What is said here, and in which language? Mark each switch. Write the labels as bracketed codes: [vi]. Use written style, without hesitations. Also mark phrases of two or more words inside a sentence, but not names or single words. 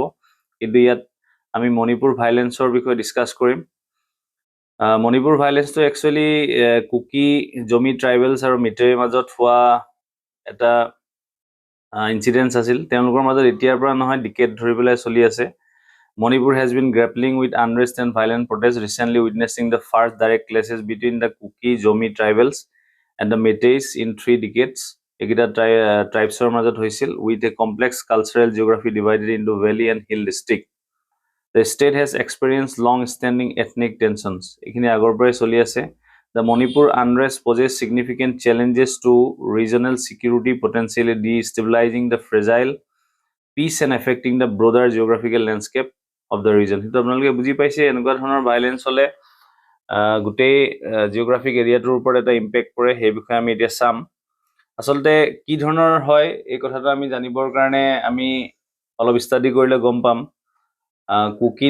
[as] কিন্তু ইয়াত আমি মণিপুৰ ভাইলেঞ্চৰ বিষয়ে ডিছকাছ কৰিম। মণিপুৰ ভাইলেঞ্চটো একচুৱেলি কুকি, জমি ট্ৰাইবেলছ আৰু মিতেৰীৰ মাজত হোৱা এটা ইনচিডেণ্টছ আছিল। তেওঁলোকৰ মাজত এতিয়াৰ পৰা নহয়, ডিকেড ধৰি পেলাই চলি আছে। [en] Manipur has been grappling with unrest and violent protests, recently witnessing the first direct clashes between the Kuki, Zomi tribals and the Meiteis in 3 decades. [as] এটা ট্ৰাইবছৰ মাজত হৈছিল [en] with a complex cultural geography divided into valley and hill district. The state has experienced long-standing ethnic tensions. [as] এখিনি আগৰ পৰাই চলি আছে. [en] The Manipur unrest poses significant challenges to regional security, potentially destabilizing the fragile peace and affecting the broader geographical landscape. of the reason [as] সেইটো আপোনালোকে বুজি পাইছে এনেকুৱা ধৰণৰ ভাইলেঞ্চ হ'লে গোটেই জিঅ'গ্ৰাফিক এৰিয়াটোৰ ওপৰত এটা ইম্পেক্ট পৰে সেই বিষয়ে আমি এতিয়া চাম আচলতে কি ধৰণৰ হয় এই কথাটো আমি জানিবৰ কাৰণে আমি অলপ ষ্টাডি কৰিলে গম পাম কুকি